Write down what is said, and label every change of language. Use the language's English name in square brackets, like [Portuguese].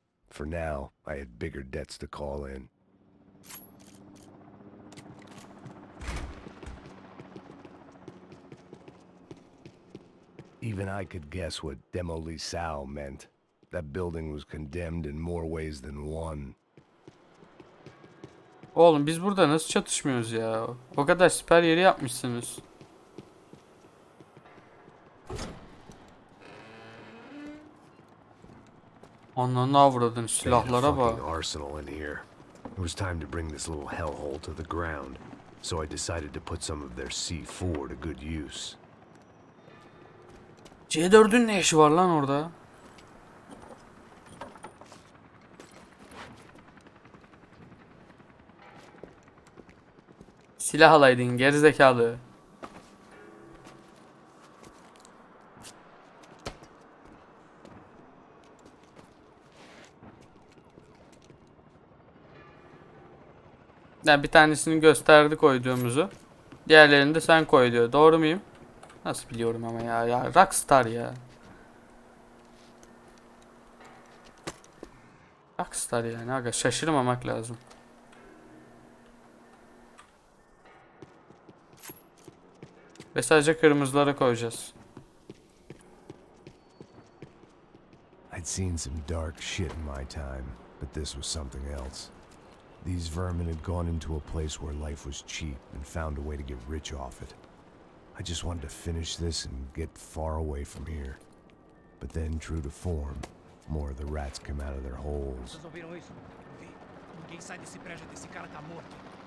[English] For now, I had bigger debts to call in. Even I could guess what demolisal meant. That building was condemned in more ways than one. [Turkish] Oğlum biz burada nasıl çatışmıyoruz ya? O kadar siper yeri yapmışsınız. Ananı avradın, silahlara bak. [English] Fucking arsenal in here. It was time to bring this little hellhole to the ground. So I decided to put some of their C4 to good use. [Turkish] C4'ün ne işi var lan orada? Silah alaydın gerizekalı. Yani bir tanesini gösterdi koyduğumuzu. Diğerlerini de sen koy diyor. Doğru muyum? Nasıl biliyorum ama ya. Ya Rockstar ya. Rockstar yani aga, şaşırmamak lazım. Ve sadece kırmızılara koyacağız. [English] I'd seen some dark shit in my time, but this was something else. These vermin had gone into a place where life was cheap and found a way to get rich off it. I just wanted to finish this and get far away from here. But then, true to form, more of the rats came out of their holes. [Portuguese] Vocês ouviram isso? Ninguém sai desse prédio desse cara tá morto.